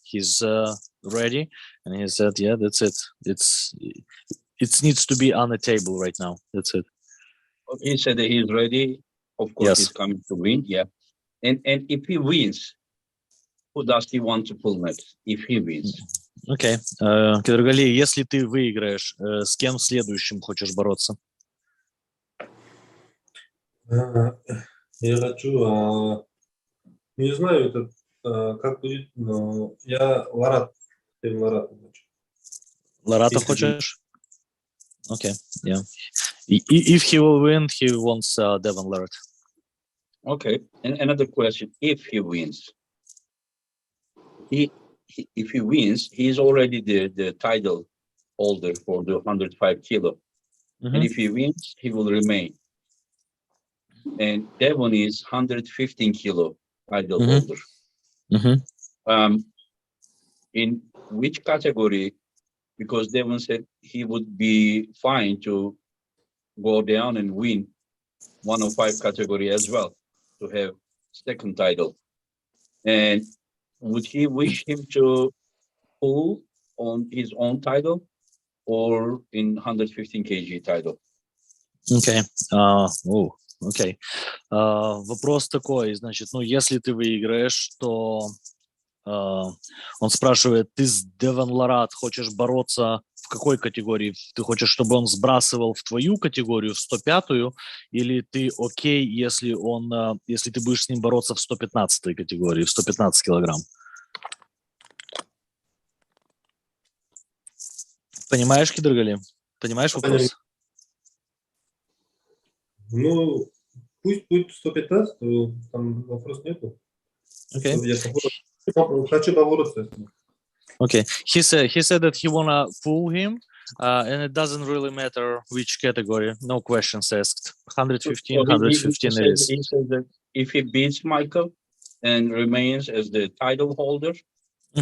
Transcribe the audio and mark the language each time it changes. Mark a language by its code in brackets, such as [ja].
[en] He's ready, and he said, yeah, that's it. It needs to be on the table right now. That's it. He said that he's ready. Of course, Yes. He's coming to win. Yeah, and if he wins, who does he want to pull next? If he wins. [ru] Окей. Kydirgali, если ты выиграешь, с кем следующим хочешь бороться? Я хочу, не знаю, как будет, но я Ларата хочу. Ларата хочешь? [en] Okay, yeah. If he will win, he wants Devon Larratt. Okay, and another question: if he wins, if he wins, he's already the title holder for the 105 kilo. And if he wins, he will remain. And Devon is 115 kilo title holder. In which category? Because Devon said he would be fine to go down and win 105 category as well, to have second title. And would he wish him to pull on his own title or in 115 kg title? [ru] Окей. Окей. Вопрос такой, значит, ну, если ты выиграешь, то он спрашивает, ты с Девон Ларат хочешь бороться в какой категории? Ты хочешь, чтобы он сбрасывал в твою категорию, в 105-ю, или ты окей, если ты будешь с ним бороться в 115-й категории, в 115 килограмм? Понимаешь, Kydirgali? Понимаешь вопрос? Ну, пусть будет 115, там вопрос нету. [en] Okay. [ru] Я хочу побороться. [en] Okay. He said that he wanna pull him, and it doesn't really matter which category. No questions asked. 115, 115 it is. He said that if he beats Michael and remains as the title holder, he